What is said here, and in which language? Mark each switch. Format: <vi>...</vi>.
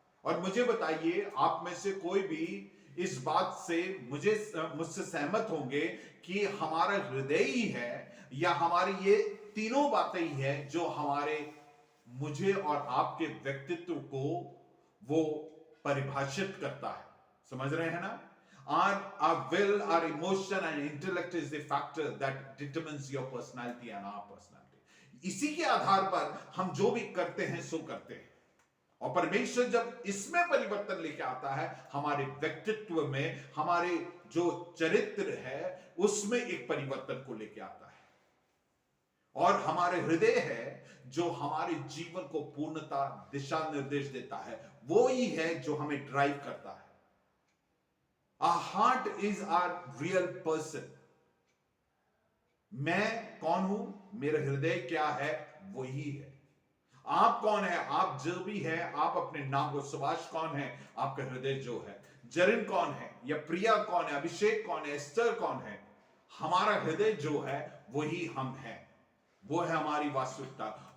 <hi>और मुझे बताइए, आप में से कोई भी इस बात से मुझसे सहमत होंगे कि हमारा हृदय ही है या हमारी ये तीनों बातें ही है जो हमारे, मुझे और आपके व्यक्तित्व को वो परिभाषित करता है। समझ रहे हैं ना?</hi> <en>Our will, our emotion and intellect is the factor that determines your personality and our personality.</en> <hi>इसी के आधार पर हम जो भी करते हैं सो करते हैं। और परमेश्वर जब इसमें परिवर्तन लेके आता है, हमारे व्यक्तित्व में, हमारे जो चरित्र है उसमें एक परिवर्तन को लेके आता है। और हमारे हृदय है जो हमारे जीवन को पूर्णता, दिशा निर्देश देता है, वो ही है जो हमें ड्राइव करता है।</hi> <en>Our heart is our real person.</en> <hi>मैं कौन हूं, मेरा हृदय क्या है, वही है। आप कौन है? आप जो भी है, आप अपने नाम को, सुभाष कौन है? आपका हृदय जो है। जरिन कौन है? या प्रिया कौन है? अभिषेक कौन है? एस्टर कौन है? हमारा हृदय जो है वही हम हैं, वो है हमारी वास्तविकता।</hi>